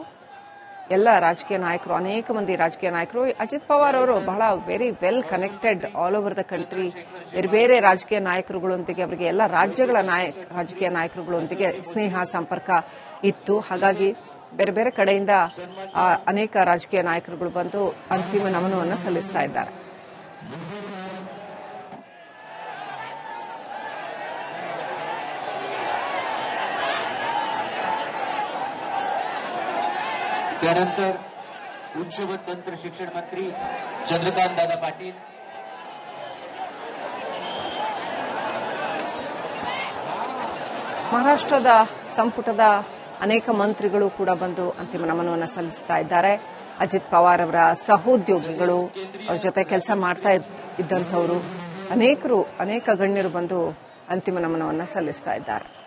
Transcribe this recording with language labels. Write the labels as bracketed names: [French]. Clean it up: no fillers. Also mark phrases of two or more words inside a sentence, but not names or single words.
[Kannada] ಎಲ್ಲ ರಾಜಕೀಯ ನಾಯಕರು, ಅನೇಕ ಮಂದಿ ರಾಜಕೀಯ ನಾಯಕರು, ಅಜಿತ್ ಪವಾರ್ ಅವರು ಬಹಳ [English] very well connected all over the country. [Kannada] ಬೇರೆ ಬೇರೆ ರಾಜಕೀಯ ನಾಯಕರುಗಳೊಂದಿಗೆ, ಅವರಿಗೆ ಎಲ್ಲ ರಾಜ್ಯಗಳ ರಾಜಕೀಯ ನಾಯಕರುಗಳೊಂದಿಗೆ ಸ್ನೇಹ ಸಂಪರ್ಕ ಇತ್ತು. ಹಾಗಾಗಿ ಬೇರೆ ಬೇರೆ ಕಡೆಯಿಂದ ಅನೇಕ ರಾಜಕೀಯ ನಾಯಕರುಗಳು ಬಂದು ಅಂತಿಮ ನಮನವನ್ನು ಸಲ್ಲಿಸ್ತಾ ಇದ್ದಾರೆ. [Marathi] त्यानंतर उच्च व तंत्र शिक्षण मंत्री चंद्रकांत दादा पाटील, [Kannada] ಮಹಾರಾಷ್ಟ್ರದ ಸಂಪುಟದ ಅನೇಕ ಮಂತ್ರಿಗಳು ಕೂಡ ಬಂದು ಅಂತಿಮ ನಮನವನ್ನು ಸಲ್ಲಿಸ್ತಾ ಇದ್ದಾರೆ. ಅಜಿತ್ ಪವಾರ್ ಅವರ ಸಹೋದ್ಯೋಗಿಗಳು, ಅವರ ಜೊತೆ ಕೆಲಸ ಮಾಡ್ತಾ ಇದ್ದಂಥವರು ಅನೇಕ ಗಣ್ಯರು ಬಂದು ಅಂತಿಮ ನಮನವನ್ನು ಸಲ್ಲಿಸ್ತಾ ಇದ್ದಾರೆ.